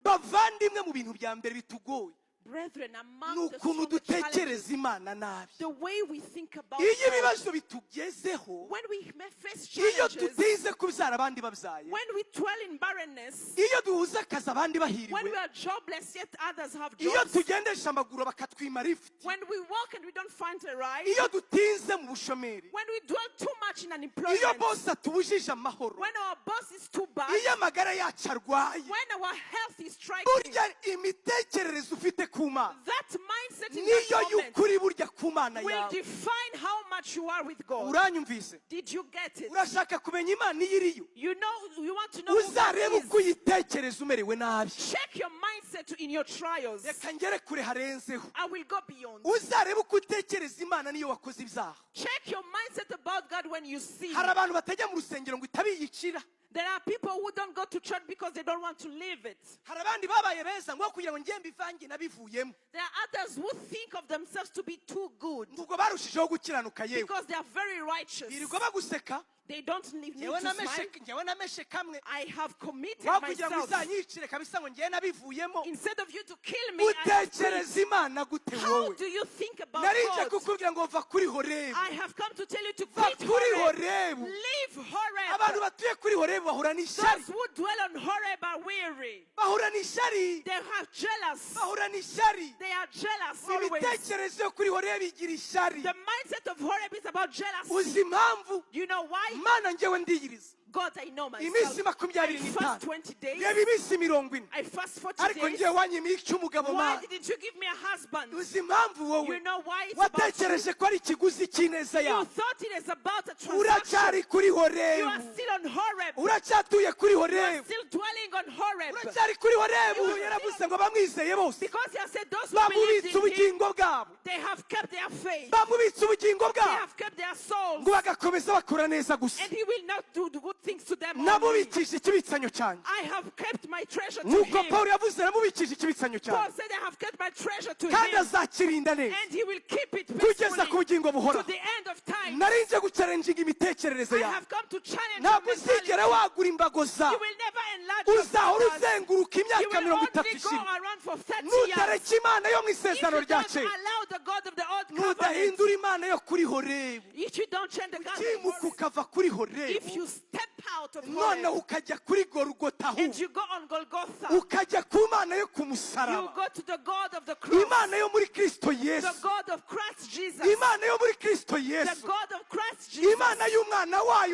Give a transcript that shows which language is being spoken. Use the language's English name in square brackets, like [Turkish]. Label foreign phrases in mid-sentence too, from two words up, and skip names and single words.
[Kinyarwanda] bavandimwe mu bintu bya mbere bitugoye [English] Brethren, among the [Kinyarwanda] nukuntu [English] challenges, [Kinyarwanda] dutekereza Imana nabi. [English] the way we think about [Kinyarwanda] Iyo [English] God, [Kinyarwanda] ibibazo bitugezeho, [English] when we face [Kinyarwanda] iyo [English] challenges, [Kinyarwanda] tutize kubyara abandi babyaye, [English] when we dwell in barrenness, [Kinyarwanda] iyo duhuza akazi abandi [English] when [Kinyarwanda] bahiriwe, [English] we are jobless yet others have [Kinyarwanda] iyo [English] jobs, [Kinyarwanda] tugendesha amaguru bakatwima lift, [English] when we walk and we don't find a ride, [Kinyarwanda] iyo dutinze mu bushomeri, [English] when we dwell too much in [Kinyarwanda] iyo [English] unemployment, [Kinyarwanda] bose atubujije amahoro, [English] when our boss is too bad, [Kinyarwanda] iyo amagara yacu arwaye, [English] when our health is striking, [Kinyarwanda] burya imitekerereze ufite ku Mana [English] that mindset in [Kinyarwanda] niyo [English] that moment [Kinyarwanda] y'ukuri burya ku Mana [English] will [Kinyarwanda] yawe. [English] define how much you are with God. [Kinyarwanda] Uranyumvise? [English] Did you get it? [Kinyarwanda] Urashaka kumenya Imana iyo iriyo, [English] You know, you want to know who God [Kinyarwanda] uzarebe [English] is. [Kinyarwanda] uko uyitekereza umerewe nabi. [English] Check your mindset in your trials. [Kinyarwanda] Reka ngere kure harenzeho, [English] I will go beyond. [Kinyarwanda] uzarebe uko utekereza Imana niyo wakoze ibyaha. [English] Check your mindset about God when you sin. [Kinyarwanda] Hari abantu batajya mu rusengero ngo itabiyicira, [English] There are people who don't go to church because they don't want to live it. [Kinyarwanda] hari abandi babaye beza ngo kugira ngo ngiye mbivange nabivuyemo, [English] There are others who think of themselves to be too good [Kinyarwanda] ubwo barushijeho gukiranuka yewe, [English] because they are very righteous. [Kinyarwanda] birirwa baguseka. [English] They don't need [Kinyarwanda] Ngewe [English] to smile. [Kinyarwanda] nameshe kamwe, [English] I have committed [Kinyarwanda] wakugira ngo [English] myself. [Kinyarwanda] uzanyicire kabisa ngo ngiye nabivuyemo. [English] Instead of you to kill me, I have quit. [Kinyarwanda] Utekereza Imana gute [English] How [Kinyarwanda] wowe? [English] do you think about [Kinyarwanda] Narije [English] God? [Kinyarwanda] kukubwira ngo va kuri Horebu, [English] I have come to tell you to [Kinyarwanda] va [English] quit [Kinyarwanda] kuri [English] Horeb. [Kinyarwanda] Horebu. [English] Leave Horeb. [Kinyarwanda] Abantu batuye kuri Horebu bahura n'ishyari, [English] Those who dwell on Horeb are weary. [Kinyarwanda] bahura n'ishyari, [English] They are jealous. [Kinyarwanda] bahura n'ishyari. [English] They are jealous always. [Kinyarwanda] Imitekerereze yo kuri Horebu igira ishyari. [English] The mindset of Horeb is about jealousy. [Kinyarwanda] Uzi impamvu? [English] You know why? [Kinyarwanda] Mana njyewe ndiyiriza [English] God, I know myself. [Kinyarwanda] iminsi [English] I 25 fast 20 days. [Kinyarwanda] reba iminsi 40, [English] I fast 40 [Kinyarwanda] ariko [English] days. [Kinyarwanda] ngiye wanyima icy'umugabo. [English] Why [Kinyarwanda] Mana, [English] didn't you give me a husband? [Kinyarwanda] uzi impamvu wowe [English] You know why it's about you? [Kinyarwanda] watekereje ko ari ikiguzi cy'ineza [English] You [Kinyarwanda] yawe. [English] thought it is about a transaction. [Kinyarwanda] Uracyari kuri [English] You are [Kinyarwanda] Horebu, [English] still on Horeb. [Kinyarwanda] uracyatuye kuri [English] You are [Kinyarwanda] Horebu, [English] still dwelling on Horeb. [Kinyarwanda] uracyari kuri Horebu. [English] You are [Kinyarwanda] Yaravuze ngo bamwizeye bose [English] Because he has said those who believe [Kinyarwanda] bamubitse [English] in him, [Kinyarwanda] ubugingo bwabo, [English] they have kept their faith. [Kinyarwanda] bamubitse ubugingo [English] They [Kinyarwanda] bwabo [English] have kept their souls. [Kinyarwanda] ngo bagakomeza bakora neza gusa. [English] And he will not do the good things to them only. [Kinyarwanda] Nabubikije ikibitsanyo cyanjye, [English] I have kept my treasure to [Kinyarwanda] nk'uko [English] him. [Kinyarwanda] Pawulo yavuze, namubikije ikibitsanyo [English] Paul [Kinyarwanda] cyanjye [English] said, I have kept my treasure to [Kinyarwanda] kandi [English] him. [Kinyarwanda] azakirinda neza [English] And he will keep it [Kinyarwanda] kugeza ku [English] faithfully [Kinyarwanda] bugingo [English] to [Kinyarwanda] buhoraho. [English] the end of time. [Kinyarwanda] Narinje gucarenjinga imitekerereze [English] I [Kinyarwanda] yawe, [English] have come to challenge your [Kinyarwanda] ntabwo [English] mentality. [Kinyarwanda] uzigera wagura imbago [English] You [Kinyarwanda] zawe, [English] will never enlarge your [Kinyarwanda] uzahora [English] borders. [Kinyarwanda] uzenguruka [English] You [Kinyarwanda] imyaka [English] will 30 only go [Kinyarwanda] ishira. [English] around for 30 years. [Kinyarwanda] Nutareka Imana yo mu [English] If [Kinyarwanda] isezerano [English] you [Kinyarwanda] rya [English] don't [Kinyarwanda] kera, [English] allow the God of the old covenant, [Kinyarwanda] nudahindura Imana yo kuri Horebu, [English] if you don't change the God [Kinyarwanda] ukimuka [English] of [Kinyarwanda] ukava kuri [English] if [Kinyarwanda] Horebu, [English] you step out of [Kinyarwanda] noneho [English] Horeb [Kinyarwanda] ukajya kuri Golgotha, [English] and you go on Golgotha, [Kinyarwanda] ukajya ku Mana yo ku [English] you [Kinyarwanda] musaraba, [English] go to the God of the cross, [Kinyarwanda] Imana yo muri Kristo [English] the [Kinyarwanda] Yesu, [English] God of Christ Jesus, [Kinyarwanda] Imana yo muri Kristo [English] the [Kinyarwanda] Yesu, [English] God of Christ Jesus, [Kinyarwanda] Imana y'umwana wayo